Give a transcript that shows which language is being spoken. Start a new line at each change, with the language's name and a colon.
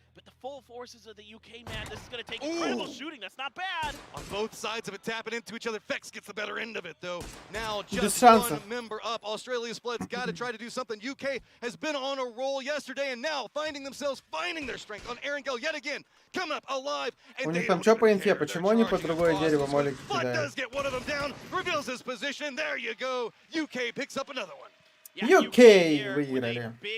English: But the full forces of the UK, man, this is going to take incredible shooting. That's not bad. On both sides of it, tapping into each other. Fex gets the better end of it, though. Now Just just one member up. Australia's split got to try to do something. UK has been on a roll yesterday, and now finding their strength on Erangel yet again. Come up alive.
Russian: У них там что по инфе? Почему они по другое дерево молики кидают?
English: Does get one of them down. Reveals his position. There you go. UK picks up another one.
Russian: UK выиграли.